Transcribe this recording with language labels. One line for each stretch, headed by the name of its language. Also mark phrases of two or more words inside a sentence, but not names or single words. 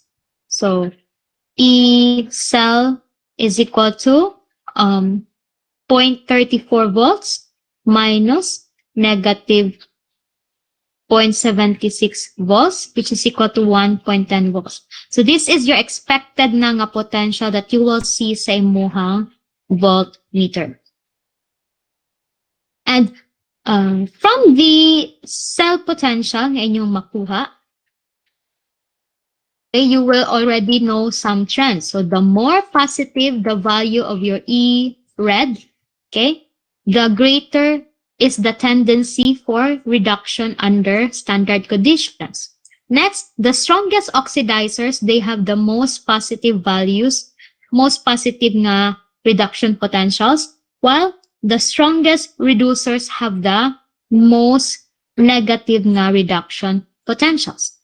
English: So E cell is equal to 0.34 volts minus negative 0.76 volts, which is equal to 1.10 volts. So this is your expected
Cebuano: na nga
English: potential that you will see
Cebuano: sa imuhang
English: voltmeter. And from the cell potential
Cebuano: na inyong makuha,
English: you will already know some trends. So the more positive the value of your E red, okay, the greater is the tendency for reduction under standard conditions. Next, the strongest oxidizers, they have the most positive values, most positive nga reduction potentials, while the strongest reducers have the most negative nga reduction potentials.